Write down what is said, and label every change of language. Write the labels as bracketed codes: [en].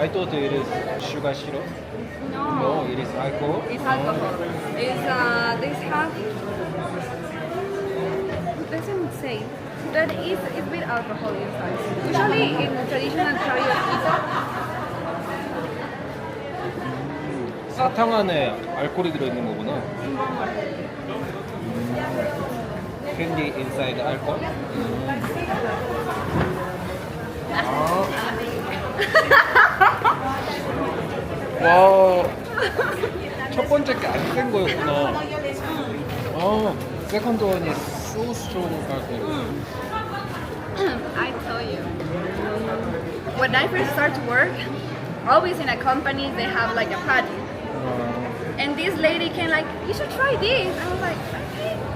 [en] I thought it is sugar syrup. No, no. it is alcohol. It's alcohol. It's this half doesn't say that it's with alcohol inside. Usually in traditional karaoke, [ko] 사탕 안에 알코올이 들어있는 거구나. [en] Candy inside alcohol. [ko] 와, 첫 번째 게 안 센 거였구나. [en] 아, second one is so strong alcohol. I tell you, when I first start to work, always in a company they have like a party, and this lady came like, you should try this. I was like, okay.